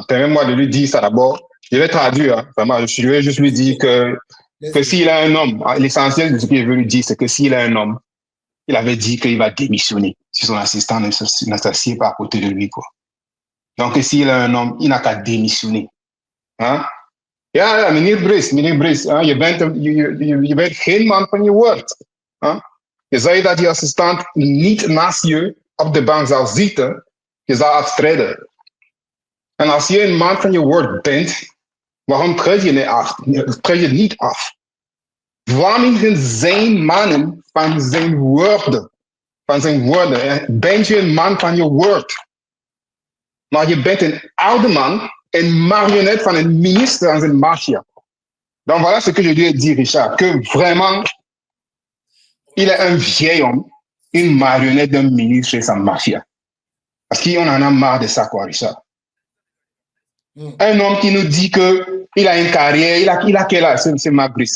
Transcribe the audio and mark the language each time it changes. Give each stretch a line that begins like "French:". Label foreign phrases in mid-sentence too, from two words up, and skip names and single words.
French: Permets-moi de lui dire ça d'abord. Je vais traduire, hein, vraiment. Je vais juste lui dire que s'il a un homme, l'essentiel de ce qu'il veut lui dire, c'est que s'il a un homme, il avait dit qu'il va démissionner si son assistant ne s'assied pas à côté de lui, quoi. Donc, s'il a un homme, il n'a qu'à démissionner. Hein?
Dutch: Ja, meneer Brice, je bent geen man van je woord. Huh? Je zei dat je assistent niet naast je op de bank zou zitten, je zou aftreden. En als je een man van je woord bent, waarom treed je niet af? Wanneer zijn mannen van zijn woorden? Ben je een man van je woord? Maar je bent een oude man, een marionnette van een ministre dans een mafia.
French: Donc voilà ce que je lui ai dit, Richard, que vraiment, il est un vieil homme, une marionnette d'un ministre et sa mafia. Parce qu'on en a marre de ça, quoi, Richard. Un homme qui nous dit qu'il a une carrière, il a quel âge, c'est Marc Brice?